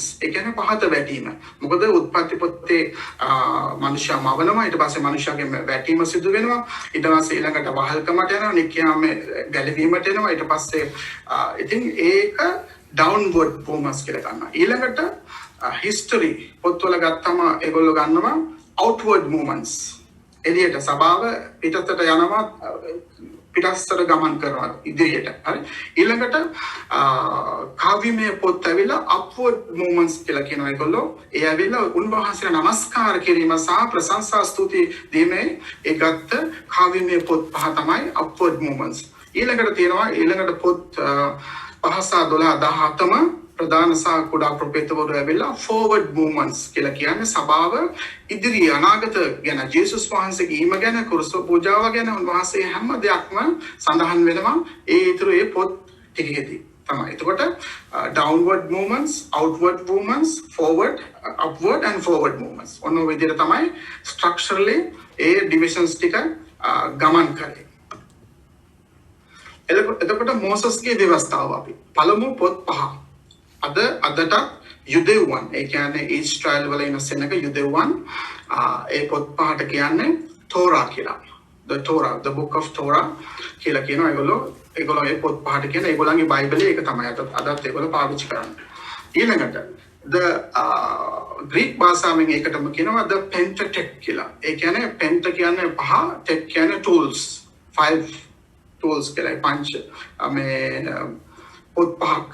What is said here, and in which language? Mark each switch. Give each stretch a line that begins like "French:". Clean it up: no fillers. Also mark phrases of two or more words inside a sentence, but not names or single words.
Sinhala: ඒ කියන්නේ පහත වැටීම. මොකද උත්පත්ති පොතේ මනුෂ්‍යයා මවනවා, ඊට පස්සේ මනුෂ්‍යයාගේ වැටීම සිදු වෙනවා, ඊට පස්සේ ඊළඟට වහල්කමට යනවා, නික්‍යාම ගැලවීමට එනවා, ඊට පස්සේ ඉතින් ඒක
English: downward movements
Sinhala: කියලා ගන්නවා. ඊළඟට history පොත්වල ගත්තම ඒගොල්ලෝ ගන්නවා
English: outward movements.
Sinhala: එළියට සභාව පිටතට යනවා, පිටස්සට ගමන් කරනවා ඉදිරියට. හරි. ඊළඟට කාව්‍යමය පොත් ඇවිල්ලා
English: upward movements
Sinhala: කියලා කියනවා ඒගොල්ලෝ. ඒ ඇවිල්ලා උන්වහන්සේට නමස්කාර කිරීම සහ ප්‍රශංසා ස්තුති දීමේ ඒ ගත්ත කාව්‍යමය පොත් 5 තමයි
English: upward movements.
Sinhala: ඊළඟට තියෙනවා ඊළඟට පොත් 5 සහ 12 17ම ප්‍රධාන සහ කුඩා ප්‍රොපේතවරු ඇවිල්ලා
English: forward movements
Sinhala: කියලා කියන්නේ සභාව ඉදිරිය අනාගත ගැන, ජේසුස් වහන්සේගේ ඊම ගැන, කුරුස පූජාව ගැන, උන්වහන්සේ හැම දෙයක්ම සඳහන් වෙනවා ඒ ඊතුරු ඒ පොත් ටිකේදී තමයි.
English: එතකොට downward movements, outward movements, forward, upward and forward movements.
Sinhala: ඔන්න ඔය විදිහට තමයි structurally ඒ divisions ටික ගමන් කරේ. එතකොට මෝසස්ගේ ව්‍යවස්ථාව අපි පළමු පොත් 5 අදටත් යුදෙව්වන්, ඒ කියන්නේ ඊස්ට්‍රයිල් වල ඉන්න සෙනඟ යුදෙව්වන්, ඒ පොත් 5ට කියන්නේ තෝරා කියලා.
English: the book of Torah
Sinhala: කියලා කියනවා. ඒගොල්ලෝ ඒ පොත් 5ට කියන ඒගොල්ලන්ගේ බයිබලයේ ඒක තමයි අදත් ඒගොල්ලෝ පාවිච්චි කරන්නේ. ඊළඟට
English: the Greek
Sinhala: භාෂාවෙන් ඒකටම කියනවා
English: the Pentateuch
Sinhala: කියලා. ඒ කියන්නේ penta කියන්නේ 5, tech කියන්නේ tools, 5 tools කියලා පංච මේ පොත් පහක්.